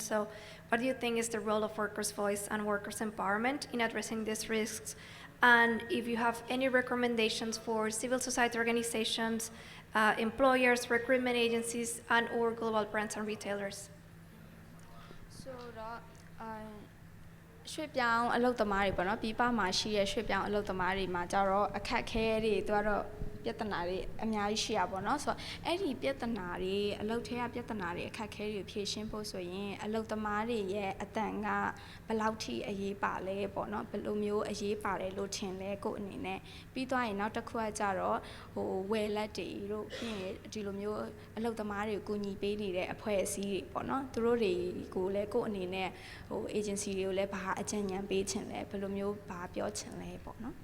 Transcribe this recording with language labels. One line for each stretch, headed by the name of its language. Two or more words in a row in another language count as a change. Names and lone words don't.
English: So what do you think is the role of workers' voice and workers' empowerment in addressing these risks? And if you have any recommendations for civil society organizations, employers, recruitment agencies, and/or global brands and retailers.
Burmese: So ရွှေ့ပြောင်းအလုပ်သမားတွေပေါ့နော်ပြည်ပမှာရှိတဲ့ရွှေ့ပြောင်းအလုပ်သမားတွေမှာကြတော့အခက်အခဲတွေသူကတော့ပြဿနာတွေအများကြီးရှိရပါ တော့ဆိုတော့အဲ့ဒီပြဿနာတွေအလုပ်ထဲကပြဿနာတွေအခက်အခဲတွေဖြေရှင်းဖို့ဆိုရင်အလုပ်သမားတွေရဲ့အတန်ကဘယ်လောက်ထိအရေးပါလဲပေါ့နော်ဘယ်လိုမျိုးအရေးပါတယ်လို့ထင်လဲကိုယ့်အနေနဲ့ပြီးသွားရင်နောက်တစ်ခုကကြတော့ဝယ်လက်တွေတို့ပြီးရင်ဒီလိုမျိုးအလုပ်သမားတွေကိုကူညီပေးနေတဲ့အဖွဲ့အစည်းတွေပေါ့နော်သူတို့တွေကိုလည်းကိုယ့်အနေနဲ့agency တွေကိုလည်းဘာအကြံဉာဏ်ပေးချင်လဲဘယ်လိုမျိုးဘာပြောချင်လဲပေါ့နော်